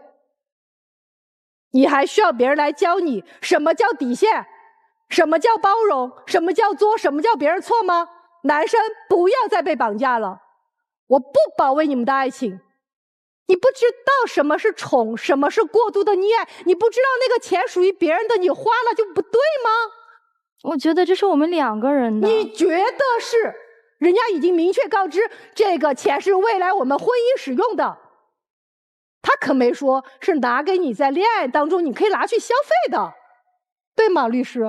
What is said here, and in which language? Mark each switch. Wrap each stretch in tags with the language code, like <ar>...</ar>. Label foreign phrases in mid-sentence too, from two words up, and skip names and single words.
<zh>你還需要別人來教你什麼叫底線，什麼叫包容，什麼叫作，什麼叫別人錯嗎？男生不要再被綁架了，我不保衛你們的愛情。你不知道什麼是寵，什麼是過度的溺愛，你不知道那個錢屬於別人的，你花了就不对嗎？我覺得這是我們兩個人的。你覺得是？人家已經明確告知，這個錢是未來我們婚姻使用的。他可沒說是拿給你在戀愛當中你可以拿去消費的，對嗎，律師？</zh>